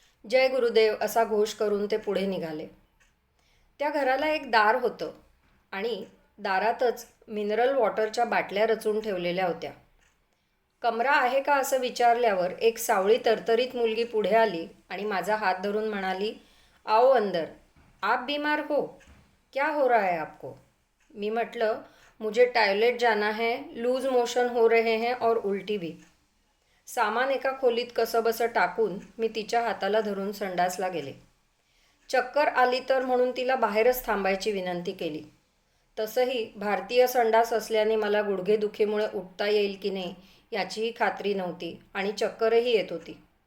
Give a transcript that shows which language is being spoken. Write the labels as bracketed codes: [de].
[mr] जय गुरुदेव असा घोष करून ते पुढे निघाले. त्या घराला एक दार होतं आणि दारातच मिनरल वॉटरच्या बाटल्या रचून ठेवलेल्या होत्या. कमरा आहे का असं विचारल्यावर एक सावळी तरतरीत मुलगी पुढे आली आणि माझा हात धरून म्हणाली, [hi] आओ अंदर, आप बीमार हो, क्या हो रहा है आपको? [mr] मी म्हटलं, [hi] मुझे टॉयलेट जाना है, लूज मोशन हो रहे हैं और उल्टी भी. [mr] सामान एका खोलीत कसंबसं टाकून मी तिच्या हाताला धरून संडासला गेले. चक्कर आली तर म्हणून तिला बाहेरच थांबायची विनंती केली. तसंही भारतीय संडास असल्याने मला गुडघेदुखीमुळे उठता येईल की नाही याचीही खात्री नव्हती आणि चक्करही येत होती.